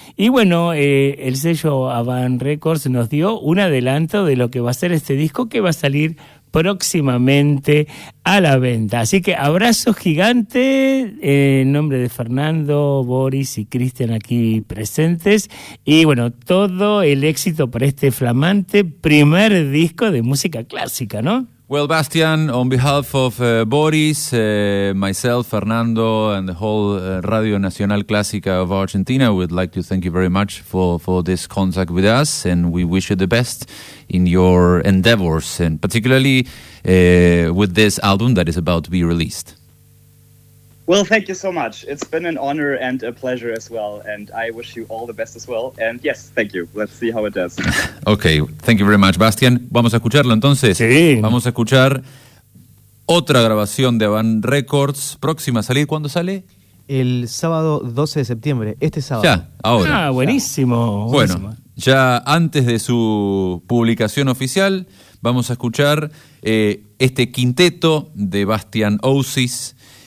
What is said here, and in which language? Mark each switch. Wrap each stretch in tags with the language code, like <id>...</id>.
<es>Y bueno, el sello Avant Records nos dio un adelanto de lo que va a ser este disco, que va a salir próximamente a la venta. Así que abrazo gigante en nombre de Fernando, Boris y Cristian aquí presentes. Y bueno, todo el éxito para este flamante primer disco de música clásica, ¿no?</es> <en>Well, Bastian, on behalf of Boris, myself, Fernando, and the whole Radio Nacional Clásica of Argentina, we'd like to thank you very much for this contact with us, and we wish you the best in your endeavors, and particularly with this album that is about to be released. Well, thank you so much. It's been an honor and a pleasure as well, and I wish you all the best as well. And yes, thank you. Let's see how it does. Okay, thank you very much, Bastian.</en> <es>Vamos a escucharlo entonces. Sí. Vamos a escuchar otra grabación de Avant Records. Próxima a salir, ¿cuándo sale? El sábado 12 de septiembre, este sábado. Ya, ahora. Ah, buenísimo. Ya. Bueno, ya antes de su publicación oficial, vamos a escuchar este quinteto de Bastian Ossis.</es>